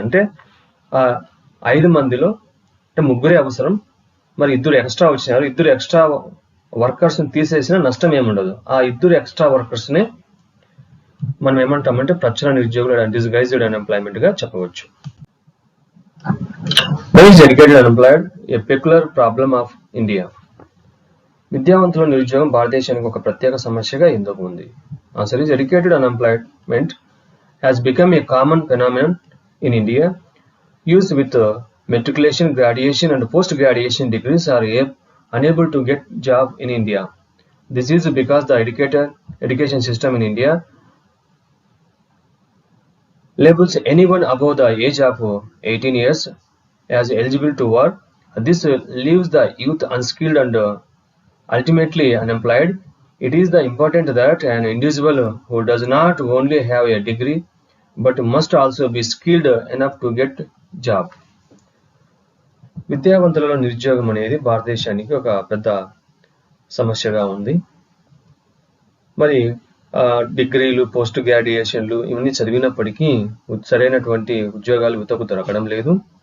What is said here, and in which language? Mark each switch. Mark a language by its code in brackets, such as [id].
[te] అంటే ఆ 5 మందిలో అంటే 3 అవసరం, మరి 2 ఎక్స్ట్రా వచ్చినారు. 2 ఎక్స్ట్రా వర్కర్స్ తీసేసిన నష్టం ఏముండదు. ఆ 2 ఎక్స్ట్రా వర్కర్స్ నే మనం ఏమంటామంటే ప్రచ్ఛన్న నిరుద్యోగులు, డిస్గైజ్డ్ అన్ఎంప్లాయ్మెంట్ గా చెప్పవచ్చు. [en] Why is educated unemployed a peculiar problem of India? [te] విద్యావంతుల నిరుద్యోగం భారతదేశానికి ఒక ప్రత్యేక సమస్యగా ఎందుకు ఉంది? [en] Answer is educated unemployment has become a common phenomenon in India. Youth with matriculation, graduation and post-graduation degrees are unable to get job in India. This is because the education system in India labels anyone above the age of 18 years as eligible to work. This leaves the youth unskilled and ultimately unemployed. It is important that an individual who does not only have a degree but must also be skilled enough to get job. [te] విద్యావంతులలో నిరుద్యోగం అనేది భారతదేశానికి ఒక పెద్ద సమస్యగా ఉంది. మరి డిగ్రీలు, post గ్రాడ్యుయేషన్లు ఇవన్నీ చదివినప్పటికీ సరైనటువంటి ఉద్యోగాలు యువతకు దొరకడం లేదు.